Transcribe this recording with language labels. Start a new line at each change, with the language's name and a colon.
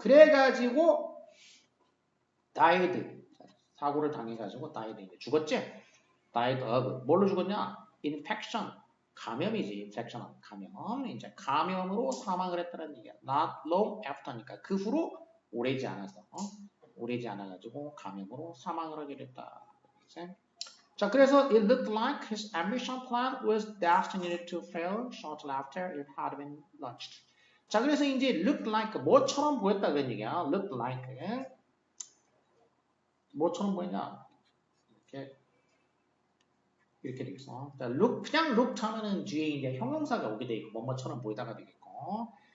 Korean: 그래가지고 died 사고를 당해가지고 died 이제 죽었지. died of 뭘로 죽었냐? infection 감염이지. infection 감염 이제 감염으로 사망을 했다는 얘기야.
English: not long after
Korean: 니까 그 후로 오래지 않아서 오래지 않아가지고 감염으로 사망을 하게 됐다. 자, 그래서
English: it looked like his ambition plan was destined to fail shortly after it had been launched.
Korean: 자, 그래서 이제
English: looked like
Korean: 뭐처럼 보였다 그런 얘기야. looked like 뭐처럼 보였냐? 이렇게 되겠어. 자, look 그냥 looked 하면은 뒤에 이제 형용사가 오게 돼 있고 뭐뭐처럼 보이다가 되겠고.